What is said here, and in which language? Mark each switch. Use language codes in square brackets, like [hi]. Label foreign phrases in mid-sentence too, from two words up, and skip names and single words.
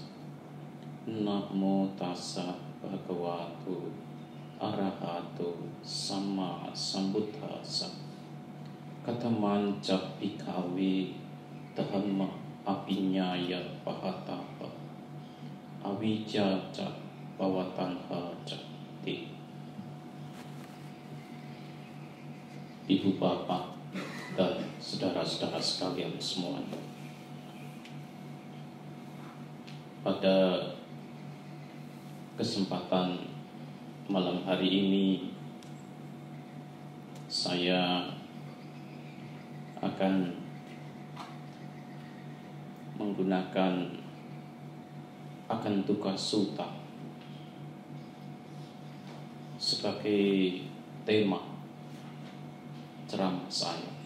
[pi] Namo tassa bhagavato arahato sama sambuddhassa. Katamanca bhikkhave dhamma apinyaya pahatapa avijja ca pawatanha ca te. [id] Ibu bapak dan saudara-saudara sekalian semuanya, pada kesempatan malam hari ini saya akan menggunakan Agantuka Sutta sebagai tema ceramah saya.